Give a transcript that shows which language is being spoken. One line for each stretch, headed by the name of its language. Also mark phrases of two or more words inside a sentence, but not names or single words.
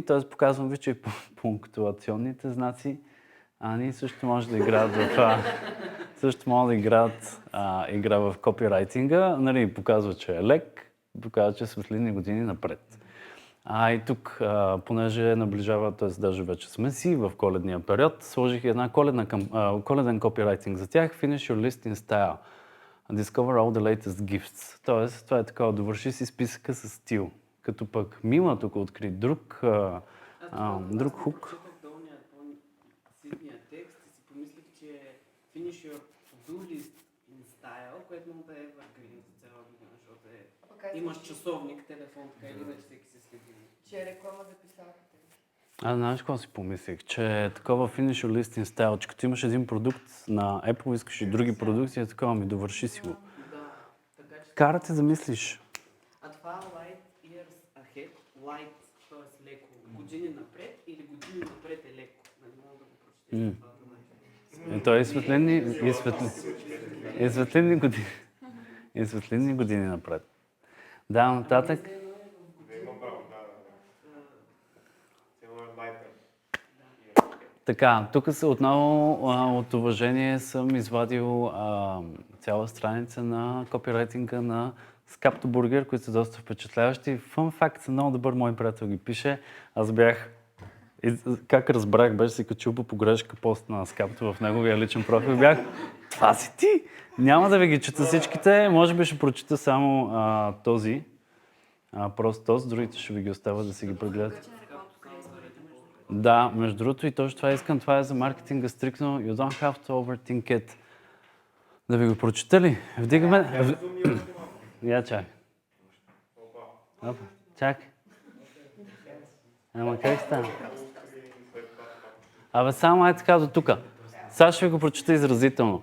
Bulgarian: Тоест показвам ви, че и пунктуационните знаци ние също може да играят игра в копирайтинга. Нали, показва, че е лек, показва, че е светлинни години напред. И тук, понеже наближава, т.е. даже вече сме си в коледния период, сложих една коледен копирайтинг за тях,
English: Finish your list in style. Discover all the latest gifts.
Bulgarian: Тоест, това е такова, довърши си списъка с стил. Като пък Мила тук откри друг хук. Долния по-ситния текст и си помислих, че
English: Finish your to-do list in style,
Bulgarian: което му да е evergreen за цяла година, защото имаш часовник, телефон, така или иначе всеки се следи. Че е реклама за писалката. Знаеш какво си помислих? Че е такова
English: Finish your list in style,
Bulgarian: че като имаш един продукт на Apple, искаш и други продукти, е такова, довърши си го. Кара те да мислиш. А това
English: light years ahead, light,
Bulgarian: т.е. леко, години напред или години напред е леко. Не мога да го прочетеш. Той е светлинни години напред. Да, нататък. Така, тук отново от уважение съм извадил цяла страница на копирайтинга на Skapto Burger, които са доста впечатляващи.
English: Fun fact,
Bulgarian: много добър мой приятел ги пише. Аз бях, как разбрах, беше си качил по погрешка пост на Skapto в неговия личен профил. Бях, това си ти! Няма да ви ги чета всичките, може би ще прочета само този. Просто този, другите ще ви ги оставя да си ги прегледате. Да, между другото и точно това искам. Това е за маркетинга стрикно.
English: You don't have to overthink it.
Bulgarian: Да ви го прочета ли? Вдигаме... Я чакай. Чакай. Ама как стана? Само е така до тука. Сега ще ви го прочета изразително.